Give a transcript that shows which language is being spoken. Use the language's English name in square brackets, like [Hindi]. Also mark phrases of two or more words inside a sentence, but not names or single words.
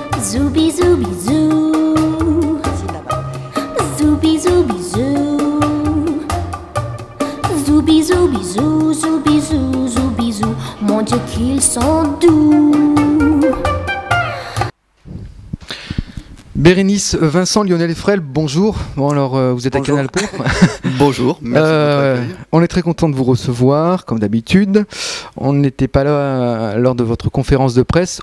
[French] Zoubi zoubi zou. Zoubi zoubi zou. Zoubi zoubi zou, zoubi zou, zoubi zou. Mon Dieu qu'ils sont doux. Bérénice, Vincent, Lionel Frel, bonjour. Bon alors, vous êtes Bonjour. à Canal Pourpre. Bonjour, merci de votre accueil. On est très content de vous recevoir, comme d'habitude. On n'était pas là lors de votre conférence de presse.